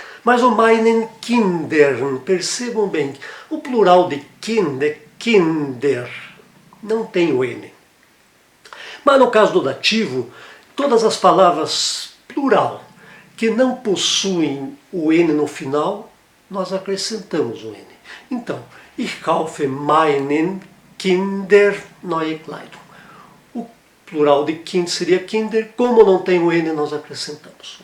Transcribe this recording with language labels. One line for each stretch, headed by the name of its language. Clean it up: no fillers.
Portuguese: Mas o meinen Kindern, percebam bem, o plural de kind é Kinder, não tem o N. Mas no caso do dativo, todas as palavras plural que não possuem o N no final, nós acrescentamos o N.
German: Então, ich kaufe meinen Kinder neue Kleidung.
Portuguese: O plural de Kind seria Kinder, como não tem o N, nós acrescentamos.